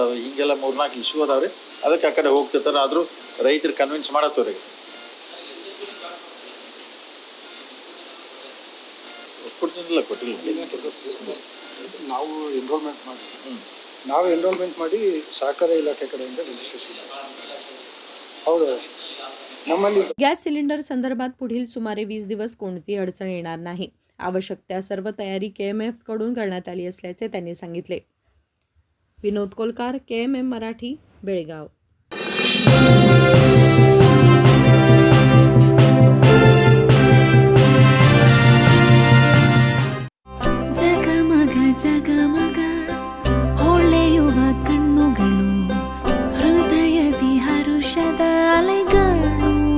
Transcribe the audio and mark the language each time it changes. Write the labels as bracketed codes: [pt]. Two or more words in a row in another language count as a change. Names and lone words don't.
[kn] ಅದು ಹಿಂಗೆಲ್ಲ 3-4 ಇಶ್ಯೂ ಅದಾವ್ರಿ. ಅದಕ್ಕೆ ಆ ಕಡೆ ಹೋಗ್ತಿರ್ತಾರೆ. ಆದರೂ ರೈತರು ಕನ್ವಿನ್ಸ್ ಮಾಡತ್ತವ್ರಿಗೆ. ಕೊಟ್ಟಿಲ್ಲ. ನಾವು ಎನ್ರೋಲ್ಮೆಂಟ್ ಮಾಡಿ ಸಹಕಾರ ಇಲಾಖೆ कडेಯಿಂದ ರಿಜಿಸ್ಟ್ರೇಷನ್. ಹೌದು नम्मली [mr] गॅस सिलेंडर संदर्भात पुढील सुमारे 20 दिवस कोणतीही अडचण येणार नाही. आवश्यक त्या सर्व तयारी KMF कडून करण्यात आली असल्याचे त्यांनी सांगितले. विनोद कोलकार, KMM मराठी, बेळगाव. [kn] ಜಗಮಗ ಜಗಮಗ ಹೊಳೆಯುವ ಕಣ್ಣುಗಳು, ಹೃದಯದಿ ಹರುಷದ ಅಲೆಗಳು.